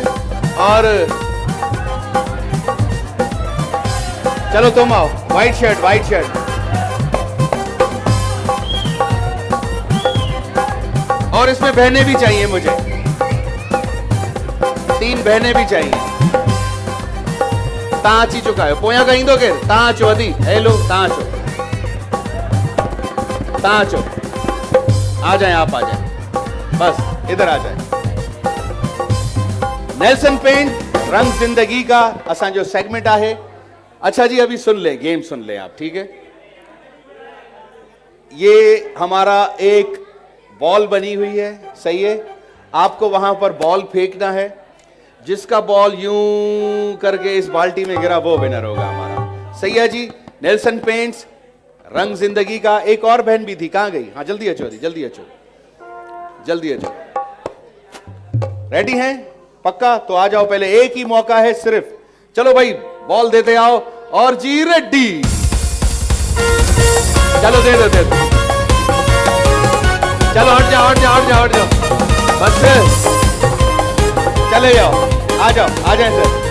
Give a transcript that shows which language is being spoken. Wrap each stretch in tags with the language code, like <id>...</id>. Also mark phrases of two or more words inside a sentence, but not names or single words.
<ur>اور چلو تم آؤ، وائٹ شرٹ. اور اس میں بہنیں بھی چاہیے مجھے، 3 بہنیں بھی چاہیے.</ur> <sd>तव्हां अची चुका आहियो, पोयां खां ईंदो केरु? तव्हां अचो अदी, हेलो तव्हां अचो,</sd> <ur>آ جائے، آپ آ جائے، بس ادھر آ جائے. نیلسن پینٹ رنگ زندگی کا</ur> <sd>असा जो सेगमेंट</sd> <ur>ہے. اچھا جی، ابھی سن لے، گیم سن لے آپ، ٹھیک ہے؟ یہ ہمارا ایک بال بنی ہوئی ہے، صحیح ہے? آپ کو وہاں پر بال پھینکنا ہے، جس کا بال یوں کر کے اس بالٹی میں گرا وہ ونر ہوگا ہمارا، صحیح ہے جی? نیلسن پینٹس رنگ زندگی کا. ایک اور بہن بھی تھی، کہاں گئی؟ ہاں</ur> <sd>जल्दी अचो, जल्दी अचो।</sd> <ur>ریڈی ہیں؟ پکا? تو آ جاؤ، پہلے ایک ہی موقع ہے صرف. چلو بھائی، بال دیتے آؤ۔ اور جی ریڈی، چلو دے دو. چلو ہٹ جاؤ، بس چلے جاؤ، آ جائے سر.</ur>